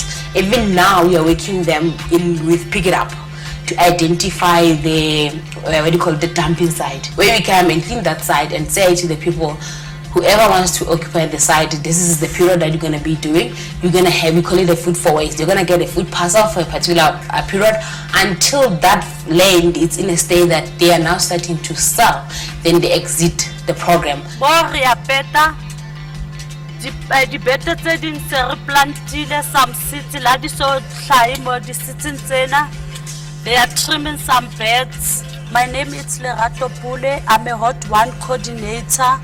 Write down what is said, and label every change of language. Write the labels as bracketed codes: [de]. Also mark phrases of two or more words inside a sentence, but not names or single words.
[en] Even now, we are working them in with Pick It Up to identify the, the dumping site, where we come and clean that site and say to the people, whoever wants to occupy the site, this is the period that you're going to be doing. You're going to have, we call it the food for waste. You're going to get a food parcel for a particular period until that land is in a state that they are now starting to sell. Then they exit the program. [tn] Di better tse ding se re plantile [en] some seeds [tn] la di so hlai mo di seeds tsena. [en] They are trimming some beds. My name is Lerato Pule. I'm a Hot One coordinator.